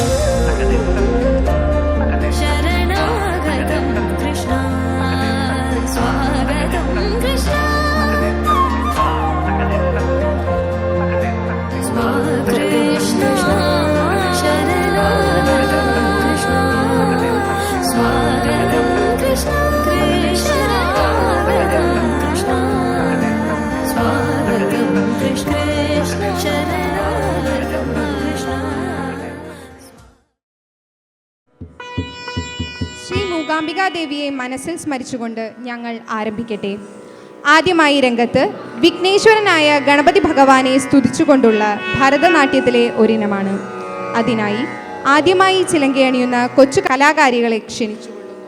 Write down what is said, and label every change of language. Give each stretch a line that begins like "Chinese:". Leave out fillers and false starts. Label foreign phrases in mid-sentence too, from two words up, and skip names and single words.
Sanskrit: शरणागतं कृष्ण स्वागतं कृष्ण कृष्ण शरणागतं कृष्ण स्वागतं कृष्ण कृष्णागतं कृष्ण स्वागतं कृष्ण शरणागतं कृष्ण
Malayalam: ശ്രീ മൂകാംബികാദേവിയെ മനസ്സിൽ സ്മരിച്ചുകൊണ്ട് ഞങ്ങൾ ആരംഭിക്കട്ടെ. ആദ്യമായി രംഗത്ത് വിഘ്നേശ്വരനായ ഗണപതി ഭഗവാനെ സ്തുതിച്ചുകൊണ്ടുള്ള ഭരതനാട്യത്തിലെ ഒരിനമാണ്. അതിനായി ആദ്യമായി ചിലങ്കയണിയുന്ന കൊച്ചു കലാകാരികളെ ക്ഷണിച്ചുകൊള്ളുന്നു.